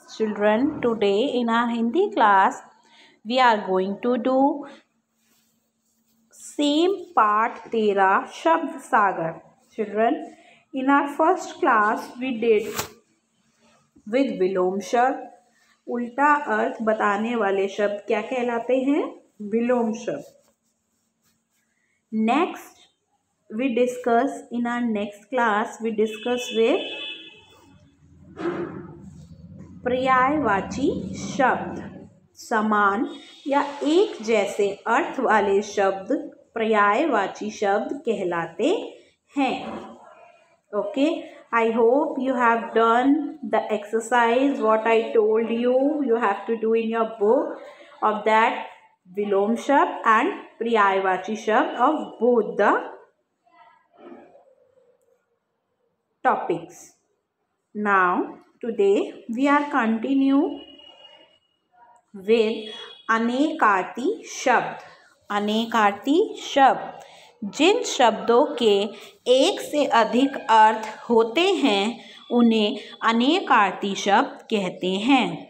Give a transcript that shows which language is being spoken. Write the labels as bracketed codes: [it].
[en] Children, today in our Hindi class, we are going to do same part Tera Shabd Sagar. Children, in our first class, we did with vilom shabd. [hi] उल्टा अर्थ बताने वाले शब्द क्या कहलाते हैं? विलोम शब्द. [en] Next, we discuss in our next class we discuss with paryayvachi shabd. [hi] समान या एक जैसे अर्थ वाले शब्द पर्यायवाची शब्द कहलाते हैं. [en] Okay, I hope you have done the exercise what I told you have to do in your book of that vilom shabd and paryayvachi shabd of both the topics. Now today we are continue with anekarthi shabd. [hi] अनेकार्थी शब्द जिन शब्दों के एक से अधिक अर्थ होते हैं उन्हें अनेकार्थी शब्द कहते हैं.